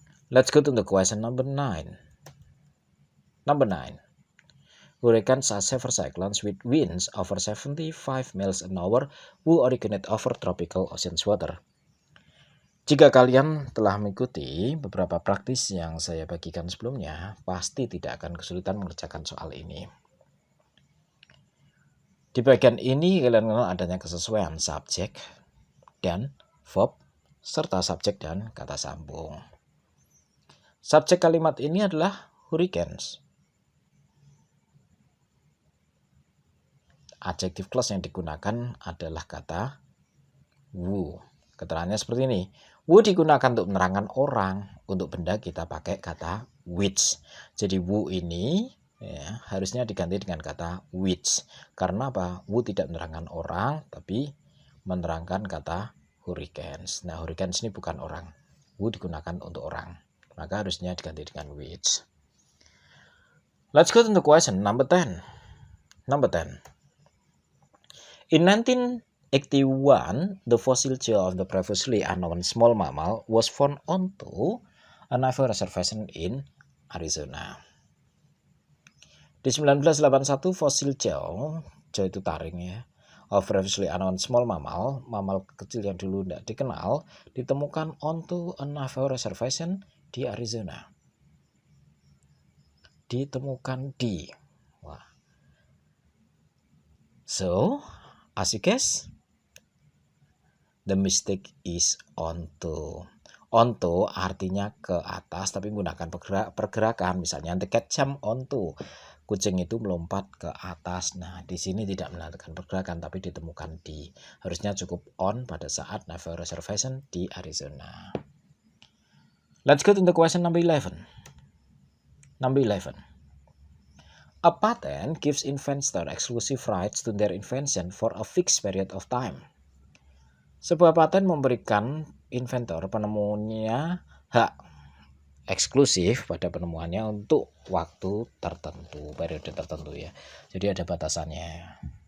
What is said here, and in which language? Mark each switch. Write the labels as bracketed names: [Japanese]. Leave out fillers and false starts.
[English] Let's go to the question number 9. Number 9. Hurricanes are severe cyclones with winds over 75 miles an hour who originate over tropical ocean water. [Indonesian] Jika kalian telah mengikuti beberapa praktis yang saya bagikan sebelumnya, pasti tidak akan kesulitan mengerjakan soal ini. Di bagian ini kalian kenal adanya kesesuaian subjek dan verb serta subjek dan kata sambung. Subjek kalimat ini adalah hurricanes. Adjective clause yang digunakan adalah kata who. Keterangannya seperti ini. Who digunakan untuk menerangkan orang, untuk benda kita pakai kata which. Jadi who ini ya, harusnya diganti dengan kata which. Karena apa? Who tidak menerangkan orang, tapi menerangkan kata hurricanes. Nah, hurricanes ini bukan orang. Who digunakan untuk orang. Maka harusnya diganti dengan which. [English] Let's go to the question number 10. Number 10. In 1981, the fossil jaw of the previously unknown small mammal was found onto a naval reservation in Arizona. [Indonesian] Di 1981, fosil jaw itu taring ya, [English] of previously unknown small mammal [Indonesian] kecil yang dulu tidak dikenal, ditemukan [English] onto a naval reservation [Indonesian] di Arizona. Ditemukan di. Wah. [English] So, as you guess, the mistake is onto. [Indonesian] Onto artinya ke atas tapi menggunakan pergerakan. Misalnya [English] the cat jump onto. [Indonesian] Kucing itu melompat ke atas. Nah, di sini tidak melakukan pergerakan tapi ditemukan di. Harusnya cukup on pada saat naval reservation di Arizona. [English] Let's go to the question number 11. Number 11. A patent gives inventor exclusive rights to their invention for a fixed period of time. [Indonesian] Sebuah paten memberikan inventor penemunya hak eksklusif pada penemuannya untuk waktu tertentu, periode tertentu ya. Jadi ada batasannya.